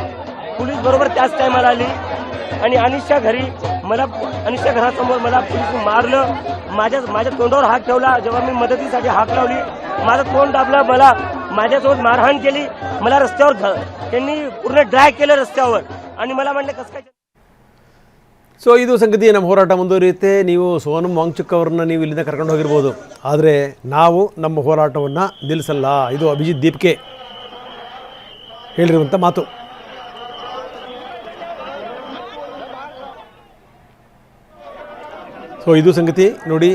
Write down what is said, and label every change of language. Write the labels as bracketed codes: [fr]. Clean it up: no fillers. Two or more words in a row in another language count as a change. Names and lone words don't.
[mr] पोलीस बरोबर त्याच टायमाला आली आणि अनिशच्या घरी मला, अनिशच्या घरासमोर मला पोलिसांनी मारलं. माझ्या तोंडावर हात ठेवला. जेव्हा मी मदतीसाठी हाक लावली माझं तोंड दाबलं, मला माझ्यासोबत मारहाण केली. मला रस्त्यावर त्यांनी पूर्ण ड्रॅग केलं रस्त्यावर आणि मला म्हटलं कसं काय. [kn] ಸೊ ಇದು ಸಂಗತಿ. ನಮ್ಮ ಹೋರಾಟ ಮುಂದುವರಿಯುತ್ತೆ. ನೀವು ಸೋನಂ ವಾಂಗ್ಚುಕ್ ಅವರನ್ನ ನೀವು ಇಲ್ಲಿಂದ ಕರ್ಕೊಂಡು ಹೋಗಿರ್ಬೋದು, ಆದರೆ ನಾವು ನಮ್ಮ ಹೋರಾಟವನ್ನು ನಿಲ್ಲಿಸಲ್ಲ. ಇದು ಅಭಿಜಿತ್ ದೀಪ್ಕೆ ಹೇಳಿರುವಂಥ ಮಾತು. ಸೊ ಇದು ಸಂಗತಿ ನೋಡಿ.